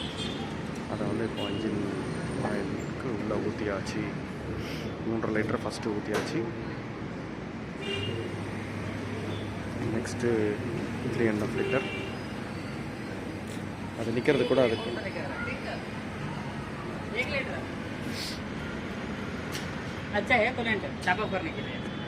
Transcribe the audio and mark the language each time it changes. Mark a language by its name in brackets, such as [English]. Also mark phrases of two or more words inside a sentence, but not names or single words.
[Tamil] அதை வந்து இப்போ இன்ஜின் ஆயிலுக்கு உள்ளே ஊற்றியாச்சு. 3.5 லிட்டர் ஃபஸ்ட்டு ஊற்றியாச்சு. நெக்ஸ்ட்டு 3.5 லிட்டர். அது நிற்கிறது கூட அதுக்கு [Hindi] अच्छा है [English] coolant top up [Hindi] करने के लिए.